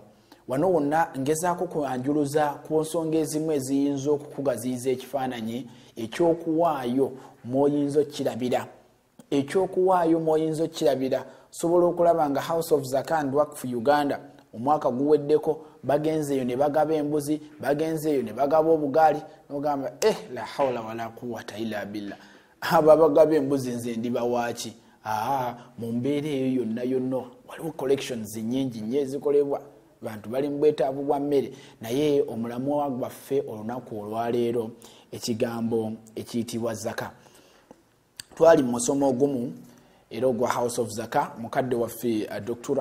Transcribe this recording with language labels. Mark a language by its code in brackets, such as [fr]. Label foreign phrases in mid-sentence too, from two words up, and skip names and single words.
[lg] Wano wonna ngezaako kwanjuluza ku nsonga ezimu eziyinza okukugaziyiza ekifaananyi ekyokuwaayo mw'oyinza okkirabira sobola okulaba nga House of Zakat and Waqf Uganda omwaka guweddeko bagenzeeyo ne bagaba embuzi bagenzeeyo ne bagaba obugaali n'ogamba [ar] لا حول ولا قوة إلا بالله [lg] aba bagaba embuzi nze ndibawaaki mu mbeera eyo yonna waliwo collections nnyingi nnyo ezikolebwa bantu bali mu bwetaavu bwa mmere naye omulamwa gwaffe olunaku olwaleero ekigambo ekiyitibwa zaka twali mu musomo ogumu era ogwa House of Zaka mukadde waffe Dr.